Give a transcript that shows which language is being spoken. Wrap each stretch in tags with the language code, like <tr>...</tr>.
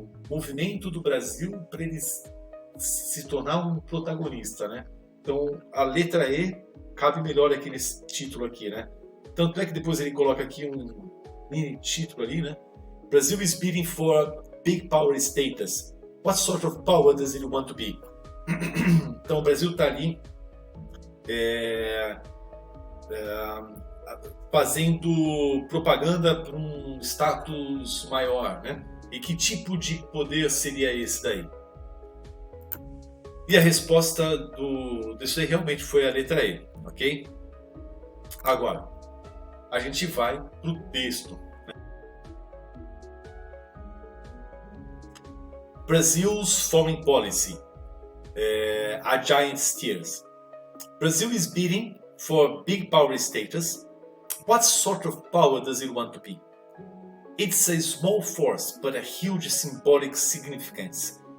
<pt>movimento do Brasil para ele se tornar um protagonista, né? Então a letra E cabe melhor aqui nesse título aqui, né? Tanto é que depois ele coloca aqui um mini título ali, né?</pt> <en>Brazil is bidding for big power status. What sort of power does it want to be?</en> <pt>Então o Brasil está ali fazendo propaganda para um status maior, né? E que tipo de poder seria esse daí? E a resposta disso aí realmente foi a letra E, ok? Agora, a gente vai para o texto.</pt> <en>Brazil's foreign policy, a giant steers. Brazil is bidding for big power status. What sort of power does it want to be? It's a small force, but a huge symbolic significance.</en>